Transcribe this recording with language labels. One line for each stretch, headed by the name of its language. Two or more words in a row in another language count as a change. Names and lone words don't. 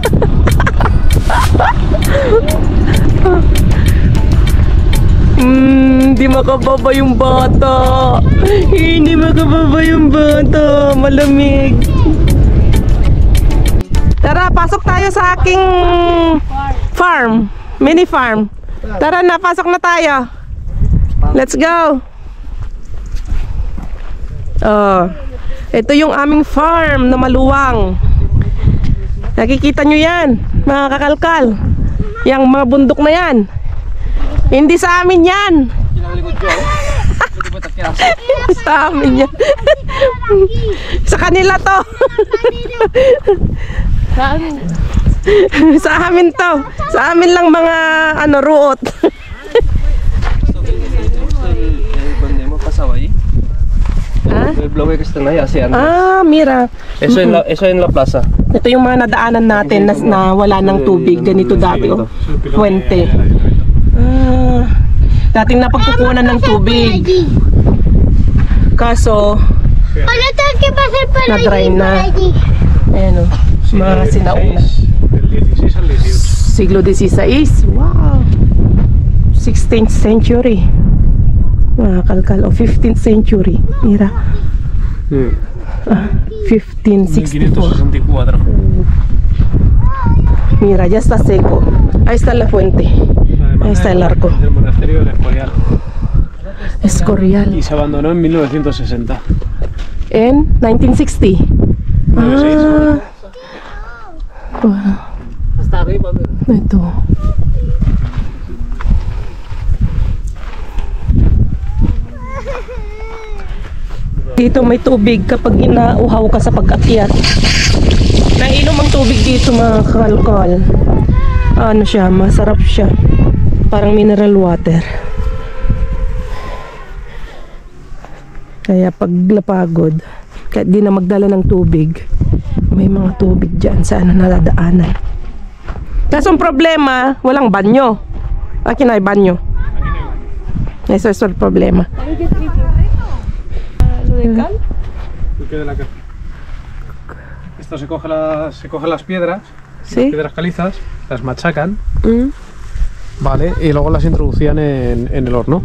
Filipino: Hindi makababa yung bata. Hindi makababa yung bata. Malamig. Tara, pasok tayo sa aking farm. Mini farm. Tara na, pasok na tayo.
English: Let's go.
Filipino: Oh, ito yung aming farm na maluwang. Nakikita nyo yan, mga kakalkal. Yang mga bundok na yan. Hindi sa amin yan. Sa amin yan. Sa kanila to. Sa amin to. Sa amin lang mga ruot.
Spanish: Mira. Eso en la plaza.
Filipino: Ito yung mga nadaanan natin na wala ng tubig. Ganito dati. Puwente. Dating napagkukunan ng tubig. Kaso,
Spanish: Ahora tengo que pasar por
Filipino: na-dry
Spanish: allí,
Filipino: na.
Spanish: por allí.
Filipino: Ayan o, mga sinauna.
Spanish: Del 16 al 18. Siglo XVI.
English: Wow. 16th century.
Filipino: Mga kalkal. O
English: 15th century.
Spanish: Mira. 1564. 1564. Mira, ya está seco. Ahí está la fuente. Ahí está el arco. El monasterio del Escorial. Escorial. Y se abandonó en 1960. En 1960. Ah. Wow. Hasta arriba.
Filipino: Ito. Dito may tubig kapag inauhaw ka sa pag-akyat. Nainom ang tubig dito mga kalkal. Ano siya, masarap siya. Parang
English: mineral water.
Filipino: Kaya pag napagod, kahit di na magdala ng tubig, may mga tubig dyan sa nadadaanan. Kaso ang problema, walang banyo. Akin ay banyo.
Spanish: Eso es el problema. Esto se coge las piedras, ¿Sí? las piedras calizas, las machacan, Mm. vale, y luego las introducían en el horno.